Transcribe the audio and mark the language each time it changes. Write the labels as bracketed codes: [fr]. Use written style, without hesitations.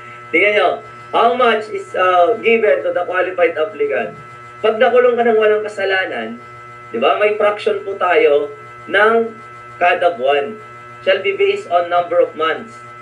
[en] Tingnan nyo, how much is given to the qualified applicant? [tl] Pag nakulong ka ng walang kasalanan, di ba, may fraction po tayo ng kada buwan. [en] Shall be based on number of months.